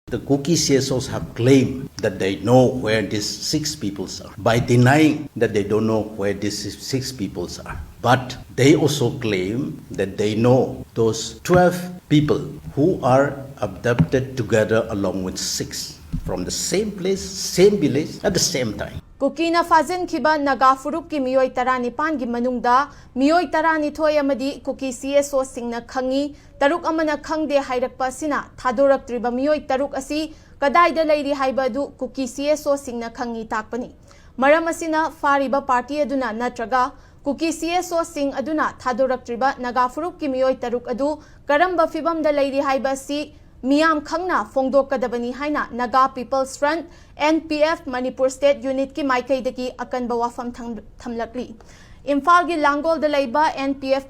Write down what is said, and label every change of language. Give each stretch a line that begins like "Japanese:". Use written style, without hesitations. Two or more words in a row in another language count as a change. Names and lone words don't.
English: The Kuki CSOs have claimed that they know where these 6 peoples are by denying that they don't know where these 6 peoples are. But they also claim that they know those 12 people who are abducted together along with 6 from the same place, same village at the same time.
Manipuri: Kukina Fazin Kiba Naga Furuki Mioi Tarani Pangi Manungda, Mioi Tarani Toyamadi, Kuki CSO Singna Kangi, Taruk Amana Kang de Haidak Pasina, Tadurak Triba Mioi Taruk Asi, Kadai
English: the Lady
Manipuri: Haibadu, Kuki CSO Singna Kangi Takpani. Maramasina Fariba Party Aduna Natraga, Kuki CSO Sing Aduna, Tadurak Triba, Naga Furuki Mioi Taruk Adu, Karamba Fibam
English: the Lady
Manipuri: Haibasi, Miyam Khangna Fongdo Kadabani Haina Naga People's Front NPF Manipur State Unit ki Maikai daki akan bawafam thamlakli Imphal gi Langol de Laiba NPF